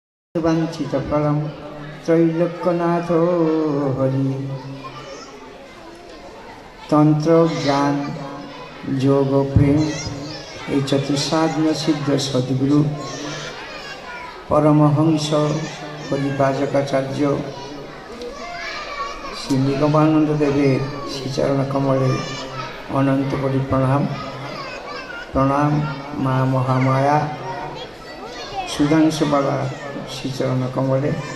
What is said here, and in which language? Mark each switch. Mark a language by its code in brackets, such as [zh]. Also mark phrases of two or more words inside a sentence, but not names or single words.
[sa] वांछित फलम त्रैलोक्यनाथो हरि। तंत्र ज्ञान योग प्रेम [bn] এই চতুসাধন সিদ্ধ সদ্গুরু পরমহংস পরিব্রাজকাচার্য শ্রী নিগমানন্দ দেবের শ্রীচরণ কমলে অনন্ত কোটি প্রণাম। প্রণাম মা মহামায়া সুধাংশুবালা শ্রীচরণ কমলে।